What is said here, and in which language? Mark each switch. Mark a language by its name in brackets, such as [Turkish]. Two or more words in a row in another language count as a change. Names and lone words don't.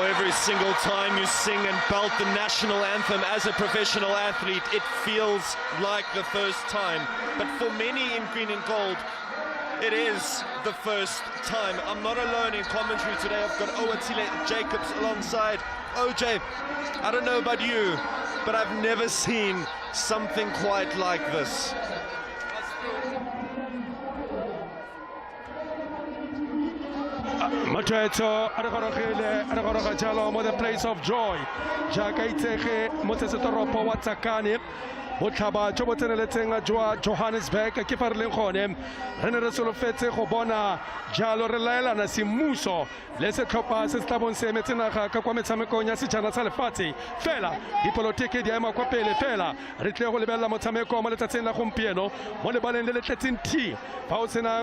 [English] Every single time you sing and belt the national anthem as a professional athlete, it feels like the first time. But for many in green and gold, it is the first time. I'm not alone in commentary today. I've got Owatile Jacobs alongside. OJ, I don't know about you, but I've never seen something quite like this. [Tswana] Matweto aragorogile jalo mo the place of joy jaaka itsege mo tsetoropo wa Tsakane botlhaba jo bo tseneletseng jwa Johannesburg ke fa re leng gone re ne re solofetse go bona jalo re laelana semmuso le setlhopha se se tla bong se emetse naga ka kwa metshamekong ya sejana sa lefatshe fela dipolotiki di ema kwa pele fela re tle go lebelela motshameko mo letsatsing la gompieno mo lebaleng le le tletseng thi fa o sena